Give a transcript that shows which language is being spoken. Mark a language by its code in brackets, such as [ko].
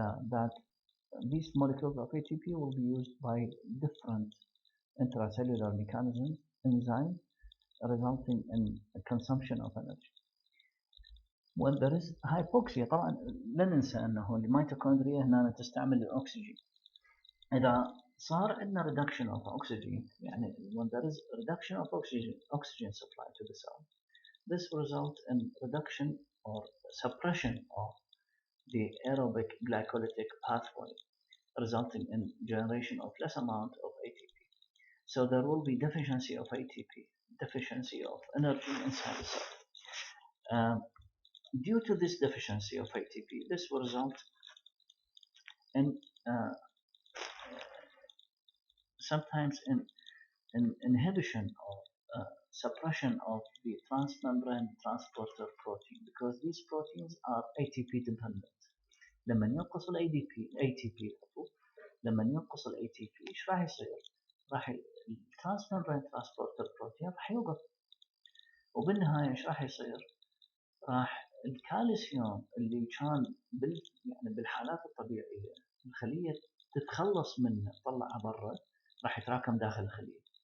[en] That these molecules of ATP will be used by different intracellular mechanisms, enzymes, resulting in consumption of energy. When there is hypoxia [ar] طبعا لا ننسى انه الميتوكوندريا هنا تستعمل الاكسجين. اذا صار عندنا [en] reduction of oxygen [ar] يعني [en] when there is reduction of oxygen supply to the cell, this will result in reduction or suppression of the aerobic glycolytic pathway, resulting in generation of less amount of ATP. So there will be deficiency of ATP, deficiency of energy inside the cell. Due to this deficiency of ATP, this will result in sometimes in inhibition or suppression of the transmembrane transporter protein, because these proteins are ATP dependent. [ar] لما ينقص ال ATP لما ينقص ال ATP ايش راح يصير؟ راح الترانسممبرين ترانسبورتر بروتين راح يوقف، وبالنهاية ايش راح يصير؟ راح الكالسيوم اللي كان يعني بالحالات الطبيعية الخلية تتخلص منه تطلعه برا راح يتراكم داخل الخلية.